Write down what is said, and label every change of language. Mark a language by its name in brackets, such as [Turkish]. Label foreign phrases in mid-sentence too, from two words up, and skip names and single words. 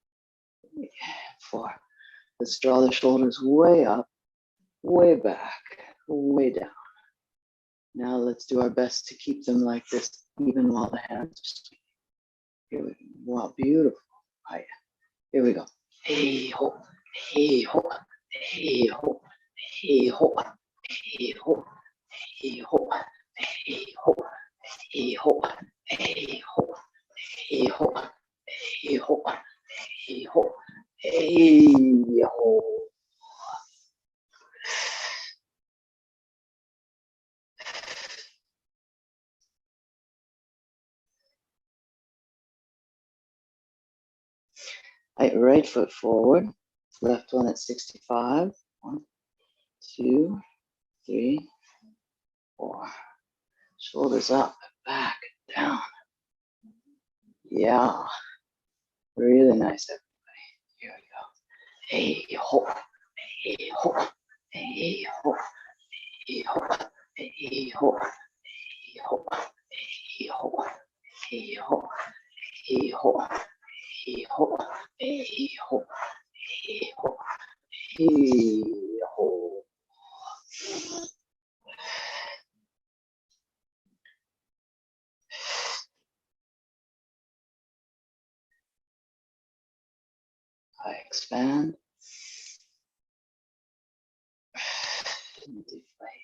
[English] 4. Let's draw the shoulders way up, way back, way down. Now let's do our best to keep them like this, even while the hands are swinging. Here we go. Wow, beautiful. Right. Here we go. Hey ho, hey ho, hey ho, hey ho, hey ho, hey ho, hey ho, hey ho, hey ho, hey ho, hey ho, hey ho, hey ho. Right foot forward, left one at 65. 1, 2, 3, 4. Shoulders up, back, down. Yeah, really nice, everybody. Here we go. Hey ho, hey ho, hey ho, hey ho, hey ho, hey ho, hey ho, hey ho, hey ho, hey ho, hey ho, hey ho, hey ho. I expand. Deflate.